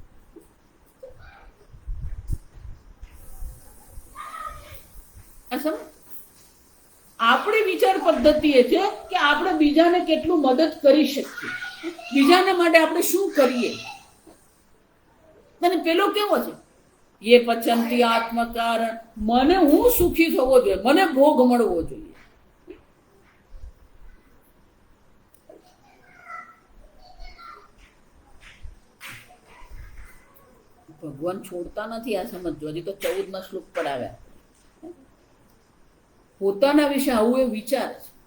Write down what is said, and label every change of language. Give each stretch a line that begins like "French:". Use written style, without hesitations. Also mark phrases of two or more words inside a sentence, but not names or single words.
Gujarati: આપણી વિચાર પદ્ધતિ એ છે કે આપણે બીજાને કેટલું મદદ કરી શકીએ, બીજાને માટે આપણે શું કરીએ. અને પેલો કેવો છે?
Sanskrit: ये पचंती आत्मकारण.
Gujarati: મને હું સુખી થવો જોઈએ, મને ભોગ મળવો જોઈએ. ભગવાન છોડતા નથી. આ સમજો. હજી તો 14મા શ્લોક પર આવ્યા. પોતાના વિશે આવું એ વિચાર છે.